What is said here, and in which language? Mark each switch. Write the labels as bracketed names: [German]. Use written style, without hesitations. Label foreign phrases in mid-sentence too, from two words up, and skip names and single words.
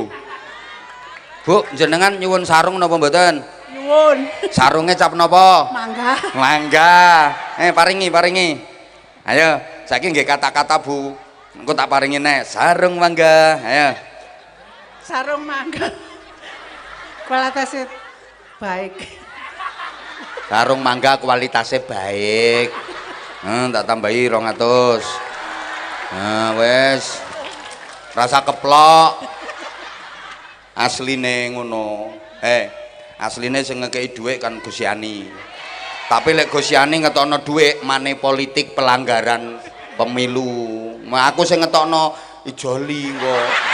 [Javanese] Bu, jenengan nyuwun sarung napa mboten? Nyuwun. Sarungnya cap napa? Mangga. Mangga. Paringi. Ayo, saiki nggih kata-kata Bu. Engko tak paringi nek sarung mangga. Ayo. [Indonesian] Sarung mangga. Kualitasnya baik. Sarung mangga kualitasnya baik. [Javanese] Tak tambahi 200. Nah, wes. Rasa keplok. Asline ngono. Asline sing ngekei dhuwit kan Gus Yani. Tapi lek Gus Yani ngetokno dhuwit mane [Indonesian] politik pelanggaran pemilu. [Javanese] Aku sing ngetokno ijoli kok.